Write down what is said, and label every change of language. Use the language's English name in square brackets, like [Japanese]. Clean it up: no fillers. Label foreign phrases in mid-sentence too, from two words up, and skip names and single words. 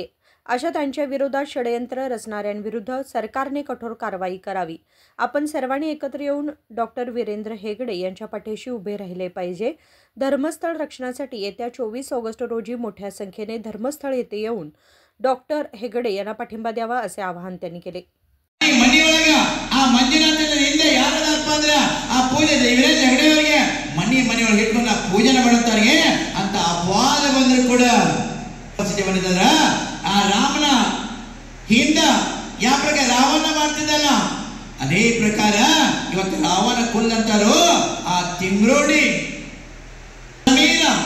[Marathi] अशा त्यांच्या विरोधात षडयंत्र रचणाऱ्यांविरुद्ध सरकारने कठोर कारवाई करावी। आपण सर्वांनी एकत्र येऊन डॉक्टर वीरेंद्र हेगडे यांच्या पाठीशी उभे राहिले पाहिजे। धर्मस्थळ रक्षणासाठी येत्या 24 ऑगस्ट रोजी मोठ्या संख्येने धर्मस्थळ येथे येऊन डॉक्टर हेगडे यांना पाठिंबा द्यावा असे आवाहन त्यांनी केले। [Kannada] ಮನೆಯೊಳಗ ಆ ಮಂಜುನಾಥನ ಹಿಂದೆ ಯಾರದಪ್ಪ ಅಂದ್ರೆ ಆ ಪೂಜೆ ವೀರೇಂದ್ರ ಹೆಗಡೆ ಅವರಿಗೆ ಮನೆಯೊಳಗೆ ಇಟ್ಕೊಂಡು ಆ ಪೂಜೆನ ಮಾಡುತ್ತಾರೆ ಅಂತ ಅಪವಾದ ಬಂದ್ರು ಕೂಡ ಬಂದಿದ್ರ ಆ ರಾಮನ ಹಿಂದ ಯಾವ ಪ್ರಕಾರ ರಾವಣ ಮಾಡ್ತಿದ್ದಲ್ಲ ಅದೇ ಪ್ರಕಾರ ಇವತ್ತು ರಾವಣ ಕುಲ್ಲಂತಾರು ಆ ತಿಂಗ್ರೋಡಿ ಸಮೀರ